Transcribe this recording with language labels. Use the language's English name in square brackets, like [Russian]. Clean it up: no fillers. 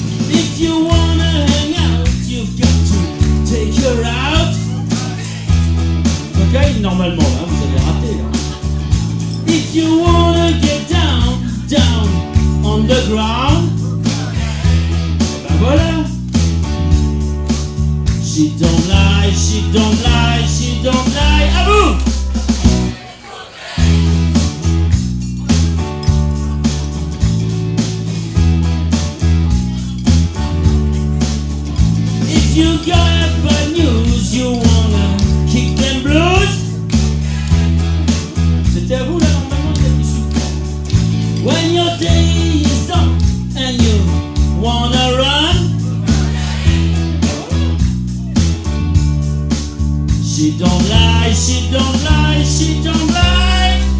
[English] If you wanna hang out, you've got to take her out. [French] Cocaïne, normalement, là, vous avez raté, là. [English] If you wanna get down, down on the ground. [French] Ben voilà. [English] She don't lie, she don't lie, she don't lie. [French] À vous! [English] If you got bad news, you wanna kick them blues. [French] C'était à vous là, normalement, il y a du souffle. [English] When your day is done and you wanna run. She don't lie, she don't lie, she don't lie.